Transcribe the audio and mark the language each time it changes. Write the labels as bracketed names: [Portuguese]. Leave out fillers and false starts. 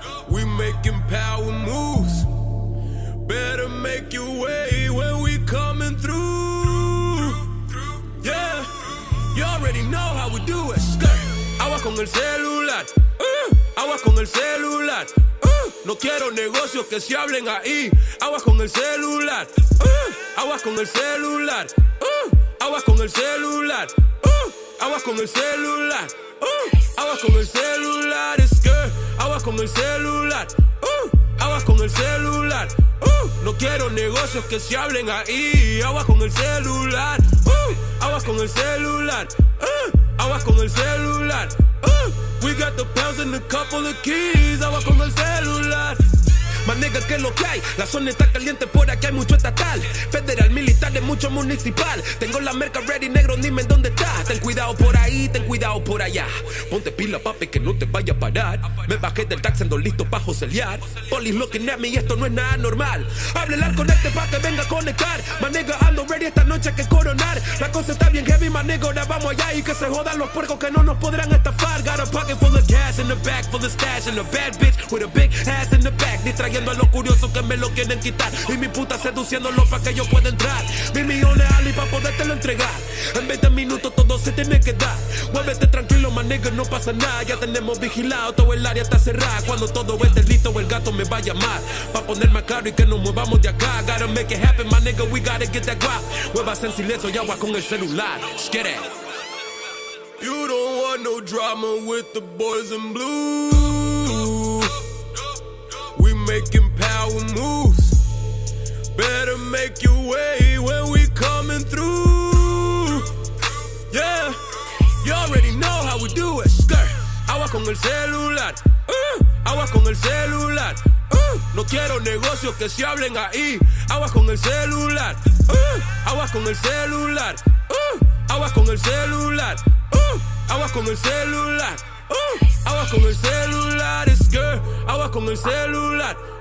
[English] We making power moves. Better make your way when we coming through. Yeah. You already know how we do it. [Spanish] Agua con el celular. Agua con el celular. No quiero negocios que se hablen ahí. Agua con el celular. Agua con el celular. Agua con el celular. Agua con el celular. Agua con el celular. Es que agua con el celular. Agua con el celular. No quiero negocios que se hablen ahí. Agua con el celular. Agua con el celular. Agua con el celular. [English] We got the pounds and a couple of keys. [Spanish] Agua con el celular. Más nigga que lo que hay. La zona está caliente, por aquí hay mucho estatal. Federal, militar, de mucho municipal. Tengo la merca ready, negro, dime dónde está. Ten cuidado por ahí, ten cuidado por allá. Ponte pila, papi, que no te vaya a parar. Me bajé del taxi, ando listo pa' joselear. [English] Police looking at me [Spanish] y esto no es nada normal. Háblele al conecte pa' que venga a conectar. [English] My nigga, [Spanish] ando ready esta noche que coronar. La cosa está bien heavy, [English] my nigga, [Spanish] ahora vamos allá. Y que se jodan los puercos que no nos podrán estafar. [English] Got a pocket full of cash in the back, full of stash. And a bad bitch with a big ass in the back. [Spanish] Distrayendo a los curiosos que me lo quieren quitar. Y mi puta seduciéndolo pa' que yo pueda entrar. 1,000 millones Ali pa' podértelo entregar. En 20 minutos todo se tiene que dar. Muévete tranquilo, [English] my nigga, [Spanish] no pasa nada. Ya tenemos vigilado, todo el área está cerrada. Cuando todo esté listo, el gato me va a llamar. Pa' poner más caro y que nos movamos de acá. [English] Gotta make it happen, my nigga, we gotta get that guap. [Spanish] Muevas en silencio y agua con el celular. [English] Get it. You don't want no drama with the boys in blue. We making power moves. Better make your way when we coming through. Yeah, you already know how we do it. [Spanish] Skirt. Agua con el celular. Agua con el celular. No quiero negocios que se hablen ahí. Agua con el celular. Agua con el celular. Agua con el celular. Agua con el celular. Agua con el celular. Es girl. Agua con el celular.